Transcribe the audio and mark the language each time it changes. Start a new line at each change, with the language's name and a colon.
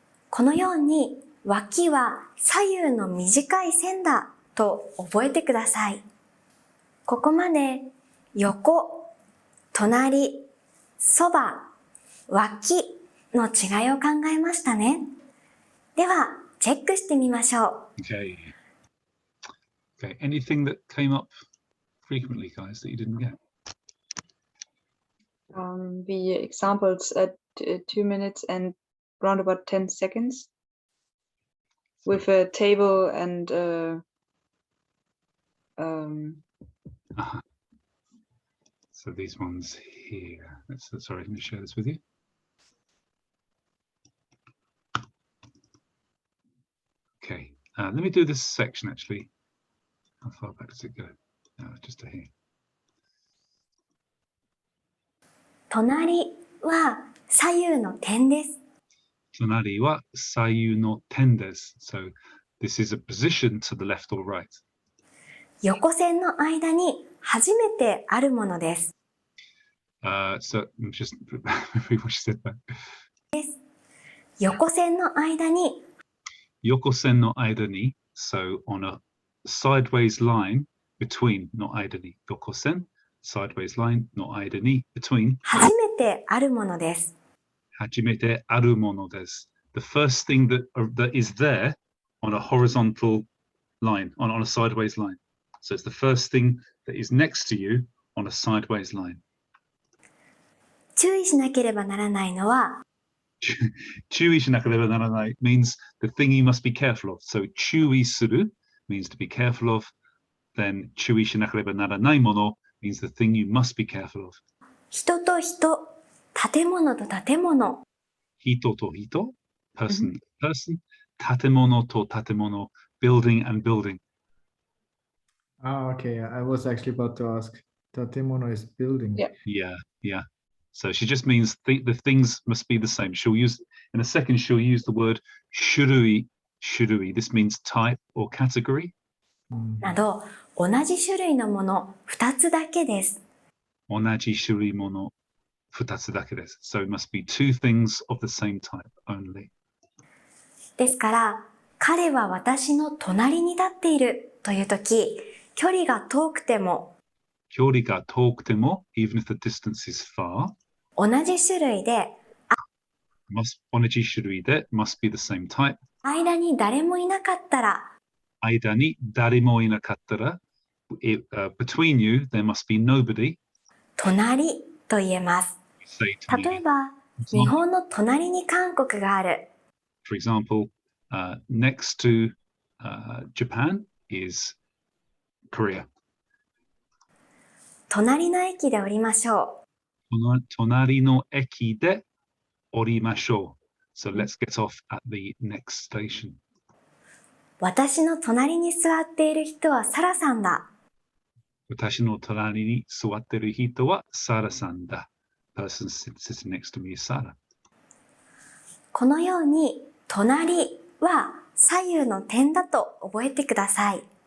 Japanese: このように、脇は左右の短い線だと覚えてください。ここまで横、隣、そば、脇の違いを考えましたね。では、チェックしてみましょう。
English: Okay. Okay. Anything that came up frequently, guys, that you didn't get? The examples at 2 minutes and round about 10 seconds with a table and Uh-huh. So these ones here. Sorry, let me share this with you. Okay. Let me do this section actually. How far back does it go? Just to here.
Japanese: 隣は左右の点です。隣は左右の点です。
English: So this is a position to the left or right.
Japanese: 横線の間に初めてあるものです。
English: So just repeat what she said back.
Japanese: 横線の間に、横線の間に
English: so on a sideways line between
Japanese: の間に横線
English: sideways line
Japanese: の間に
English: between
Japanese: 初めてあるものです。初めてあるものです。
English: The first thing that is there on a horizontal line, on a sideways line. So it's the first thing that is next to you on a sideways line.
Japanese: 注意しなければならないのは、注意しなければならない
English: means the thing you must be careful of. So
Japanese: 注意する
English: means to be careful of. Then
Japanese: 注意しなければならないもの
English: means the thing you must be careful of.
Japanese: 人と人、建物と建物、人と人
English: person to person
Japanese: 建物と建物
English: building and building. Ah, okay. I was actually about to ask. Tatemono is building. Yeah. Yeah. So she just means the things must be the same. She'll use in a second. She'll use the word shurui. This means type or category.
Japanese: など、同じ種類のもの2つだけです。同じ種類もの2つだけです。
English: So it must be two things of the same type only.
Japanese: ですから、彼は私の隣に立っているというとき、距離が遠くても、距離が遠くても
English: even if the distance is far.
Japanese: 同じ種類で Onaji shurui
English: must be the same type.
Japanese: 間に誰もいなかったら Aida ni darimo inakattara.
English: Between you, there must be nobody.
Japanese: 隣と言えます。
English: Say to
Japanese: 例え
English: me,
Japanese: ば、日本の隣に韓国がある。
English: for example, next to Japan is Korea.
Japanese: 隣の駅で降りましょう。 Tonari no eki de orimashou.
English: So let's get off at the next station.
Japanese: 私の隣に座っている人はサラさんだ。 Watashi no tonari ni suwatteru hito wa Sara-san da.
English: Person sitting next to me is Sara.
Japanese: このように、隣は左右の点だと覚えてください。